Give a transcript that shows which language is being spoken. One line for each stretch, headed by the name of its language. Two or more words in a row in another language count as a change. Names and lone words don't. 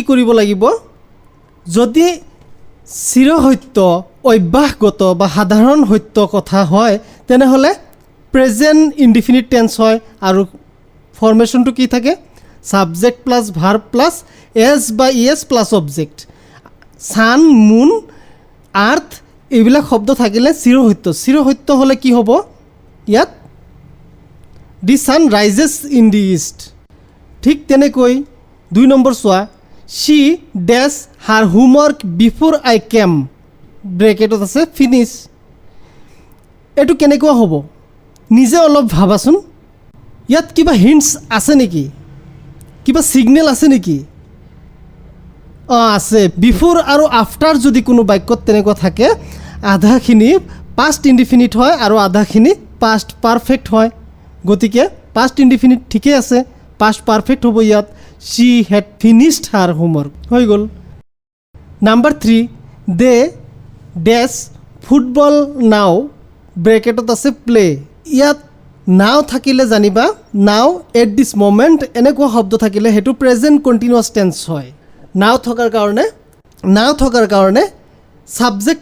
Assamese: কৰিব লাগিব যদি চিৰসত্য অভ্যাসগত বা সাধাৰণ সত্য কথা হয় তেনেহ'লে
English: present indefinite tense
Assamese: হয় আৰু ফৰ্মেশ্যনটো কি থাকে
English: subject plus verb plus s
Assamese: বা
English: es plus object sun moon earth
Assamese: এইবিলাক শব্দ থাকিলে চিৰসত্য হ'লে কি হ'ব ইয়াত
English: the sun rises in the east
Assamese: ঠিক তেনেকৈ 2 নম্বৰ চোৱা
English: she dash her homework before I came
Assamese: ব্ৰেকেটত আছে
English: ফিনিছ
Assamese: এইটো কেনেকুৱা হ'ব নিজে অলপ ভাবাচোন ইয়াত কিবা হিণ্টছ আছে নেকি কিবা ছিগনেল আছে নেকি আছে বিফোৰ আৰু আফটাৰ যদি কোনো বাক্যত তেনেকুৱা থাকে আধাখিনি
English: past indefinite
Assamese: হয় আৰু আধাখিনি
English: past perfect
Assamese: হয় গতিকে
English: past indefinite
Assamese: ঠিকই আছে
English: past perfect
Assamese: হ'ব ইয়াত
English: she had finished her homework
Assamese: হৈ গ'ল।
English: number 3 they dash football now
Assamese: ব্ৰেকেটত আছে প্লে ইয়াত নাও থাকিলে জানিবা
English: now at this moment
Assamese: এনেকুৱা শব্দ থাকিলে সেইটো
English: present continuous tense
Assamese: হয় নাও থকাৰ কাৰণে সাবজেক্ট